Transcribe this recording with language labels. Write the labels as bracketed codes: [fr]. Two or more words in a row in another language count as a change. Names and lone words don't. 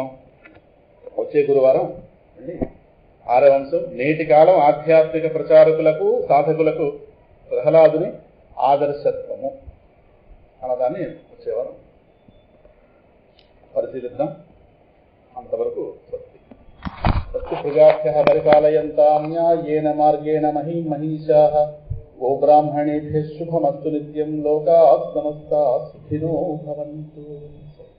[te] వచ్చే గురువారం 6వ అంశం నేటి కాలం ఆధ్యాత్మిక ప్రచారకులకు సాధకులకు ప్రహ్లాదుని ఆదర్శత్వము అన్నదాన్ని వచ్చేవారం పరిశీలిద్దాం. [sa] అంతవరకు స్వస్తి ప్రజాభ్యః పరిపాలయంతాం న్యాయేన మార్గేణ మహీశాః గోబ్రాహ్మణేభ్యః శుభమస్తు నిత్యం లోకాః సమస్తాః సుఖినో భవంతు.